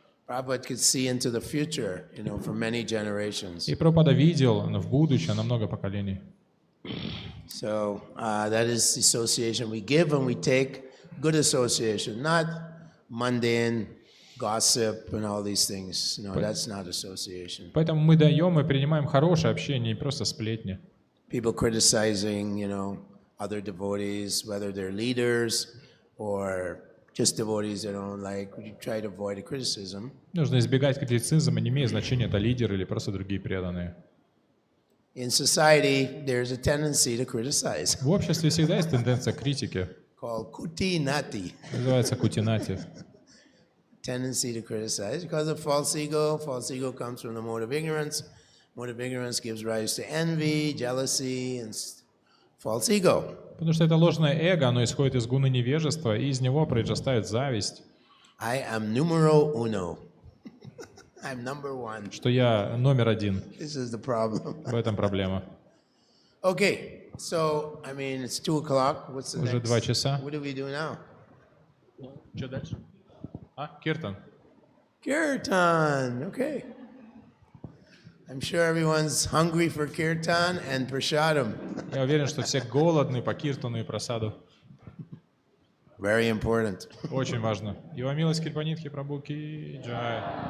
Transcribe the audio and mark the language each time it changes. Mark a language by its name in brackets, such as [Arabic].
[English] Prabhupada could see into the future, for many generations. [Russian] И Прабхупада видел в будущее на много поколений. [English] So that is the association we give and we take, good association, not mundane gossip and all these things. No, that's not association. [Russian] Поэтому мы даем и принимаем хорошее общение, не просто сплетни. [English] People criticizing, other devotees, whether they're leaders or just devotees they don't like. We try to avoid a criticism. [Russian] Нужно избегать критицизма, не имеет значения, это лидеры или просто другие преданные. [English] In society, there's a tendency to criticize. [Russian] В обществе всегда есть тенденция к критике. [English] Called kuti-nati. [Russian] Называется кутинати. [English] Tendency to criticize because of false ego. False ego comes from the mode of ignorance. Mode of ignorance gives rise to envy, jealousy, and false ego. [Russian] Потому что это ложное эго, оно исходит из гуны невежества, и из него произрастает зависть. [English] I am numero uno. I'm number one. [Russian] Что я номер один. [English] This is the problem. [Russian] В этом проблема. [English] Okay, so, I mean, it's 2 o'clock. What's the [Russian] Уже [English] next? [Russian] 2 часа. [English] What do we do now? [Russian] Что дальше? Киртан. [English] Kirtan, okay. I'm sure everyone's hungry for kirtan and prashadam. [Russian] Я уверен, что все голодны по киртану и просаду. [English] Very important. [Russian] Очень важно. Его милость Крипанидхи Прабху ки джай.